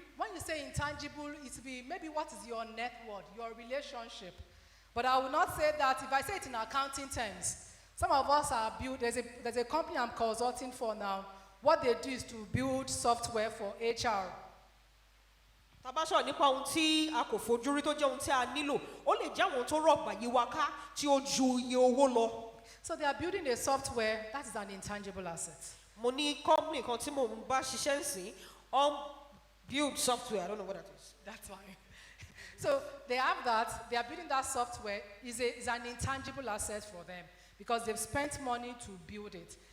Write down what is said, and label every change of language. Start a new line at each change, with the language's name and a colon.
English: When you say intangible, it be maybe what is your net worth, your relationship. But I will not say that. If I say it in accounting terms, some of us are built. There's a company I'm consulting for now. What they do is to build software for HR.
Yoruba: tá bá sọ̀rọ̀ nípa ohun tí a kò fojú rí tó jẹ́ ohun tí a nílò ó lè jẹ́ àwọn tó rọ̀gbà yí wa ká tí ó ju iye owó lọ.
English: So they are building a software that is an intangible asset.
Yoruba: Mo ní company kan tí mo ń bá ṣiṣẹ́ ń sìn build software,
English: I don't know what that is. That's fine. So they have that, they are building that software, is an intangible asset for them because they've spent money to build it.